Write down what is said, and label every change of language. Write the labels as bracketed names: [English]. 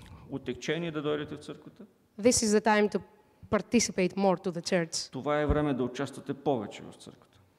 [Bulgarian] отекчени да дойдете в църквата, [English] this is the time to participate more to the church. [Bulgarian] това е време да участвате повече в църквата.